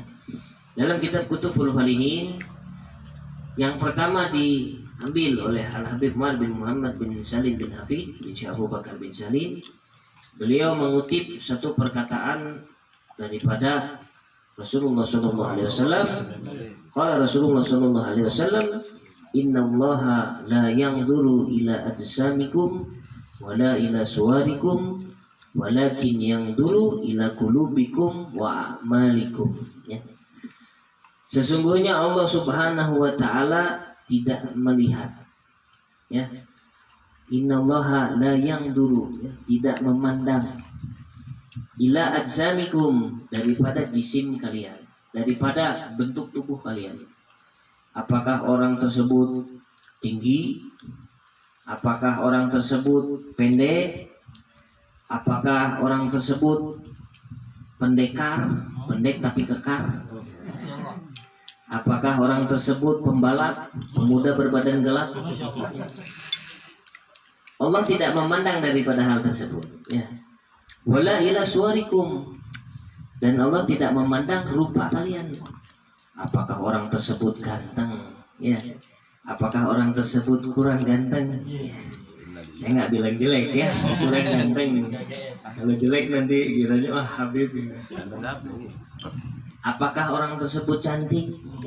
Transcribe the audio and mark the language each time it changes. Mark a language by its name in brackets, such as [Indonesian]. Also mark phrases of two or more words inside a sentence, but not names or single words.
[Indonesian] Dalam kitab Kutubul Falihin, yang pertama diambil oleh Al-Habib Umar bin Muhammad bin Salim bin Hafid bin Syekh Abu Bakar bin Salim. Beliau mengutip satu perkataan daripada Rasulullah SAW. [Arabic] قال رسول الله ﷺ إن الله لا ينظر إلى أجسامكم ولا إلى صوركم ولكن ينظر إلى قلوبكم وأعمالكم ya. [Indonesian] Sesungguhnya Allah [Arabic] سبحانه وتعالى [Indonesian] tidak melihat ya. [Arabic] إن الله لا ينظر [Indonesian] ya, tidak memandang [Arabic] إلى أجسامكم, [Indonesian] daripada jisim kalian, daripada bentuk tubuh kalian. Apakah orang tersebut tinggi? Apakah orang tersebut pendek? Apakah orang tersebut pendekar, pendek tapi kekar? Apakah orang tersebut pembalap, pemuda berbadan gelap? Allah tidak memandang daripada hal tersebut ya. [Arabic] ولا إلى صوركم, [Indonesian] dan Allah tidak memandang rupa kalian. Apakah orang tersebut ganteng ya? Apakah orang tersebut kurang ganteng ya? Saya nggak bilang jelek ya, kurang ganteng. Kalau jelek nanti kiranya wah Habib. Apakah orang tersebut cantik ya?